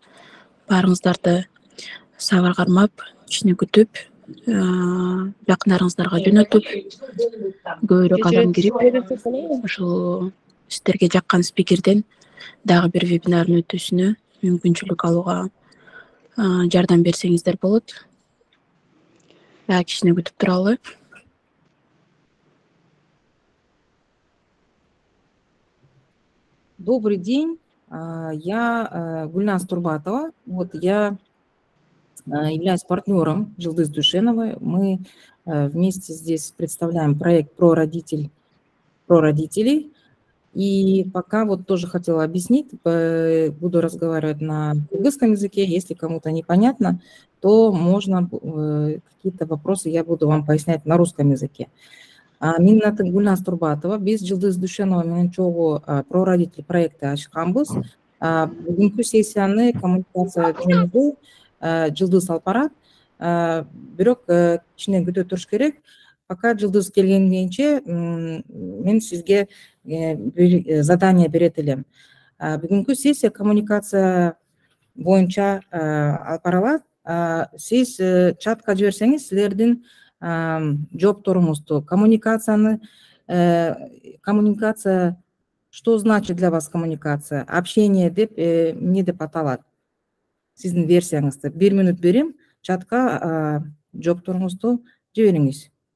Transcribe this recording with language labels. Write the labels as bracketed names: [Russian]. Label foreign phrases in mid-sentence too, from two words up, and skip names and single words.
[Kyrgyz] Баарыңыздарды сабыр кармап, кичине күтүп, жакындарыңыздарга жөнөтүп, көбүрөөк адам кирип, ошол сиздерге жаккан спикерден дагы бир вебинардын өтүүсүнө мүмкүнчүлүк алууга жардам берсеңиздер болот. Дагы кичине күтүп туралы. [Russian] Добрый день, я Гульназ Турбатова. Вот я являюсь партнером Жылдыз Душеновой. Мы вместе здесь представляем проект про родителей. И пока вот тоже хотела объяснить, буду разговаривать на кыргызском языке. Если кому-то непонятно, то можно какие-то вопросы я буду вам пояснять на русском языке. [Kyrgyz] Менин атым Гульназ Турбатова. Биз Жылдыз Душенова менен чогуу [Russian] про родитель [Kyrgyz] проекти ачканбыз. Бүгүнкү сессияны коммуникация жөнүндө Жылдыз алып барат. Бирок кичине күтө туруш керек. Пока Жылдыз келгенинче мен сизге бир задание берет элем. Бүгүнкү сессия коммуникация боюнча алып барылат. Сиз чатка жиберсеңиз, силердин жоопторуңузду, коммуникация, [Russian] что значит для вас коммуникация, общение [Kyrgyz] деп эмне деп аталат. Сиздин версияңызды 1 мүнөт берем, чатка жоопторуңузду жибериңиз.